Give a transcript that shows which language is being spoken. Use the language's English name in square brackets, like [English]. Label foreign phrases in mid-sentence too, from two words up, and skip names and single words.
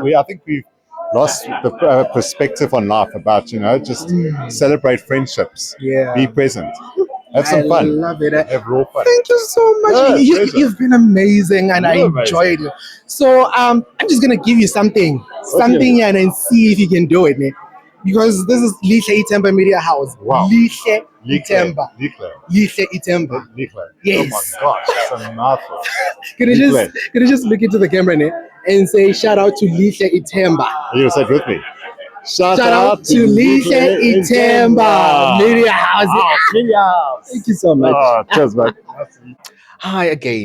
[English] I think we've lost the perspective on life about, just celebrate friendships. Yeah. Be present. Have some I fun. love it. Have raw fun. Thank you so much. Yeah, pleasure. You've been amazing, and I You're amazing. enjoyed it. So I'm just gonna give you something, and then see if you can do it, man. Because this is Lihle Itemba Media House. Wow. Lihle Itemba. Lihle. Lihle Itemba. Lihle. Yes. Oh my gosh, that's a mouthful. Can you just look into the camera, man, and say shout out to Lihle Itemba. You say it with me. Shout out to Lihle Itemba Media House. Thank you so much. Oh, cheers, man. Hi again.